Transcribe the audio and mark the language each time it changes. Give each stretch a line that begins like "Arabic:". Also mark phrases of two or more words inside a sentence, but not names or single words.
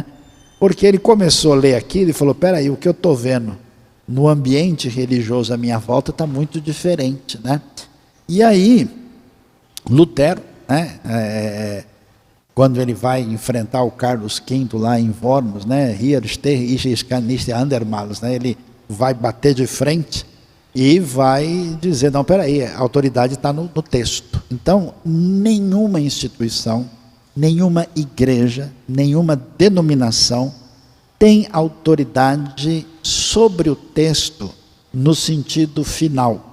Portuguese: Porque ele começou a ler aquilo e falou, peraí, o que eu estou vendo no ambiente religioso à minha volta está muito diferente, né? E aí, Lutero, né? Quando ele vai enfrentar o Carlos V lá em Worms, né?
German: Hier stehe ich kann nicht andermals,
Portuguese: né? Ele vai bater de frente e vai dizer, não, peraí, a autoridade está no texto. Então, nenhuma instituição, nenhuma igreja, nenhuma denominação tem autoridade sobre o texto no sentido final.